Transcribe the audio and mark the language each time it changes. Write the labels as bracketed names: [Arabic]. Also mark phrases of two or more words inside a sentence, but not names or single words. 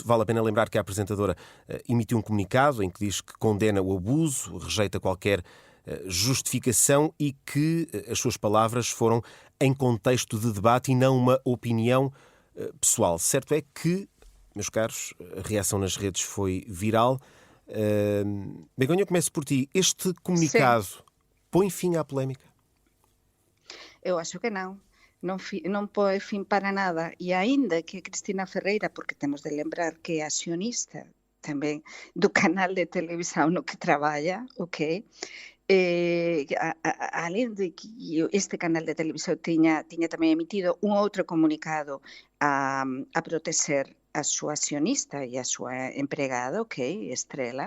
[Portuguese] Vale a pena lembrar que a apresentadora emitiu um comunicado em que diz que condena o abuso, rejeita qualquer justificação e que as suas palavras foram em contexto de debate e não uma opinião pessoal. Certo é que, meus caros, a reação nas redes foi viral. Begonha, começo por ti. Este comunicado põe fim à polémica? Eu acho que não. [Galician] Non põe fin para nada, e aínda que Cristina Ferreira, porque temos de lembrar que é acionista tamén do canal de televisão no que traballa, ok? Além de que este canal de televisão tiña tamén emitido un outro comunicado a proteger a súa acionista e a súa empregada, ok, Estrela.